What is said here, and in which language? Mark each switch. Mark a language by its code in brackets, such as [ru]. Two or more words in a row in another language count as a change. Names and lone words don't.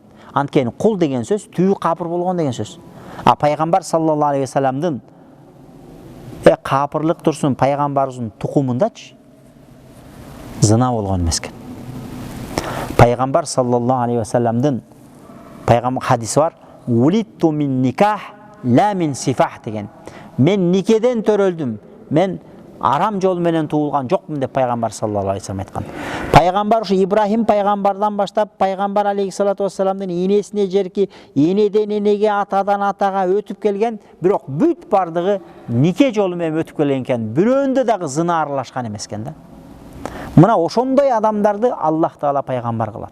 [ky] Анткени кул деген сөз түбү капыр болгон деген сөз. А пайгамбар [ar] صلى الله عليه وسلم [ky] капырлык турсун пайгамбарыбыздын тукумундачы зына болгон эмес экен. Пайгамбар [ar] صلى الله عليه وسلم [ky] пайгамбар хадиси бар: [ar] "ولدت من نكاح، لا من سفاح" [ky] деген. Мен никеден төрөлдүм, мен арам жол менен туулган жокмун деп пайгамбар [ar] صلى الله عليه وسلم [ky] айткан. Пайгамбар ушу Ибрахим пайгамбардан баштап пайгамбар [ar] عليه الصلاة والسلام [ky] энесине жерки, энеден энеге, атадан атага өтүп келген, бирок бүт бардыгы нике жолу менен өтүп келген экен. Бирөөндө дагы зына аралашкан эмес экен да. Мына ошондой адамдарды Аллах Таала пайгамбар кылат.